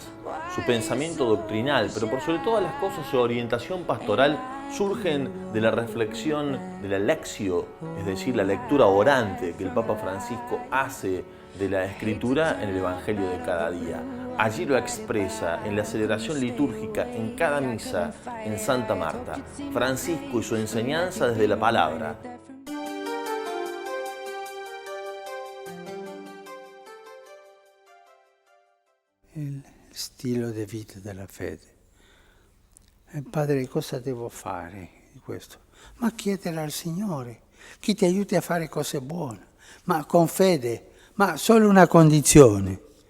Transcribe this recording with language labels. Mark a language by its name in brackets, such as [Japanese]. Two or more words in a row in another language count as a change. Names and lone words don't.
[Spanish] Su pensamiento doctrinal, pero por sobre todas las cosas su orientación pastoral, surgen de la reflexión de la lectio, es decir, la lectura orante que el Papa Francisco hace de la Escritura en el Evangelio de cada día. Allí lo expresa en la celebración litúrgica, en cada misa, en Santa Marta. Francisco y su enseñanza desde la palabra. [Italian] Il stile di vita della fede. Padre, cosa devo fare di questo? Ma chiedere al Signore, che ti aiuti a fare cose buone, ma con fede, ma solo una condizione.